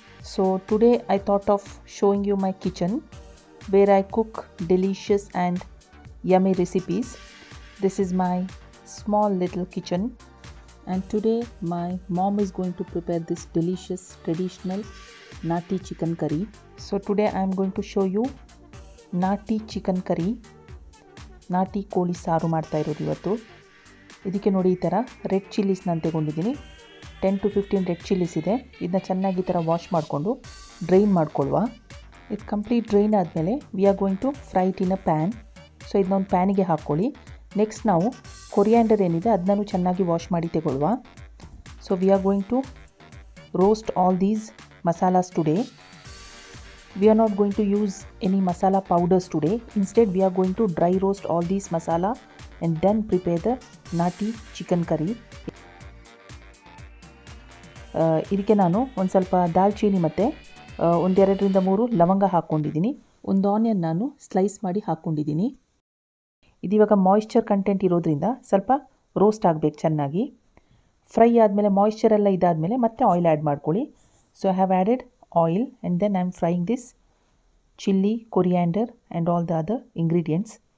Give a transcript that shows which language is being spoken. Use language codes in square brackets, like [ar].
[en] So today I thought of showing you my kitchen where I cook delicious and yummy recipes. This is my small little kitchen and today my mom is going to prepare this delicious traditional nati chicken curry. So today I am going to show you nati chicken curry. [kn] ನಾಟಿ ಕೋಳಿ ಸಾರು ಮಾಡ್ತಾ ಇರೋದು ಇವತ್ತು. ಇದಕ್ಕೆ ನೋಡಿ ಈ ಥರ ರೆಡ್ ಚಿಲ್ಲೀಸ್ ನಾನು ತಗೊಂಡಿದ್ದೀನಿ. 10 to 15 ರೆಡ್ ಚಿಲ್ಲೀಸ್ ಇದೆ. ಇದನ್ನ ಚೆನ್ನಾಗಿ ಈ ಥರ ವಾಶ್ ಮಾಡಿಕೊಂಡು ಡ್ರೈನ್ ಮಾಡ್ಕೊಳ್ಳುವ. ಇದು ಕಂಪ್ಲೀಟ್ ಡ್ರೈನ್ ಆದಮೇಲೆ [en] We are going to fry it in a pan. [kn] So ಇದನ್ನ ಒಂದು ಪ್ಯಾನಿಗೆ ಹಾಕ್ಕೊಳ್ಳಿ. ನೆಕ್ಸ್ಟ್ ನಾವು ಕೊರಿಯಾಂಡರ್ ಏನಿದೆ ಅದನ್ನೂ ಚೆನ್ನಾಗಿ ವಾಶ್ ಮಾಡಿ ತಗೊಳ್ಳುವ. [en] So we are going to roast all these masalas today. We are not going to use any masala powders today. Instead we are going to dry roast all these masala and then prepare the nati chicken curry. [kn] ಇದಕ್ಕೆ ನಾನು ಒಂದು ಸ್ವಲ್ಪ ದಾಲ್ಚೀನಿ ಮತ್ತು ಒಂದೆರಡರಿಂದ 3 ಲವಂಗ ಹಾಕ್ಕೊಂಡಿದ್ದೀನಿ. ಒಂದು onion ನಾನು slice ಮಾಡಿ ಹಾಕ್ಕೊಂಡಿದ್ದೀನಿ. ಇದಿವಾಗ ಮಾಯಿಶ್ಚರ್ ಕಂಟೆಂಟ್ ಇರೋದ್ರಿಂದ ಸ್ವಲ್ಪ ರೋಸ್ಟ್ ಆಗಬೇಕು ಚೆನ್ನಾಗಿ. ಫ್ರೈ ಆದಮೇಲೆ ಮಾಯಿಶ್ಚರ್ ಎಲ್ಲ ಇದಾದಮೇಲೆ ಮತ್ತೆ ಆಯಿಲ್ ಆ್ಯಡ್ ಮಾಡ್ಕೊಳ್ಳಿ. [en] So I have added oil and then I am frying this chilli, coriander and all the other ingredients.